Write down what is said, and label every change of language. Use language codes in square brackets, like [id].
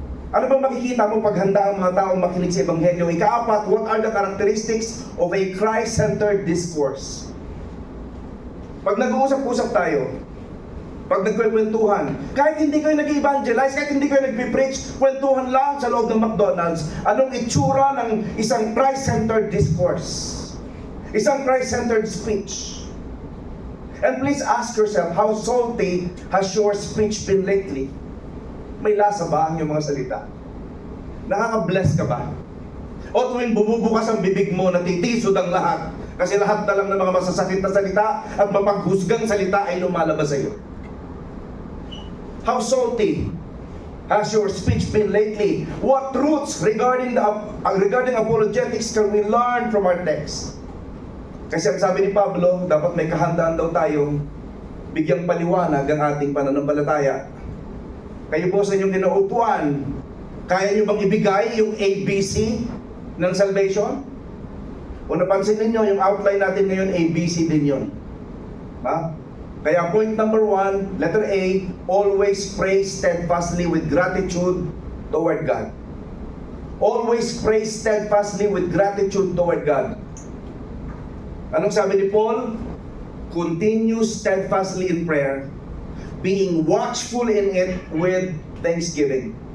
[tl] Ano bang makikita mo pag handa ang mga taong makinig sa Ebanghelyo? [en] Ika-apat, what are the characteristics of a Christ-centered discourse? [tl] Pag nag-uusap-usap tayo, pag nagkwentuhan, kahit hindi kayo nag-evangelize, kahit hindi kayo nag-preach, kwentuhan lang sa loob ng McDonald's, anong itsura ng isang Christ-centered discourse? Isang Christ-centered speech. [en] And please ask yourself, how salty has your speech been lately? [tl] May lasa ba ang iyong mga salita? Nakaka-bless ka ba? O tuwing bumubukas ang bibig mo, natitisod ang lahat, kasi lahat na lang ng mga masasakit na salita at mapaghusgang salita ay lumalabas sa iyo. [en] How salty has your speech been lately? What truths regarding apologetics can we learn from our text? [tl] Kasi ang sabi ni Pablo, dapat may kahandaan daw tayong bigyang paliwanag ang ating pananampalataya. Kayo po sa inyong kinaupuan, kaya nyo bang ibigay yung ABC ng salvation? Kung napansin ninyo, yung outline natin ngayon, ABC din yun. Ha? [en] Kaya point number 1, letter A, always pray steadfastly with gratitude toward God. Always pray steadfastly with gratitude toward God. [tl] Anong sabi ni Paul? [en] Continue steadfastly in prayer, being watchful in it with thanksgiving.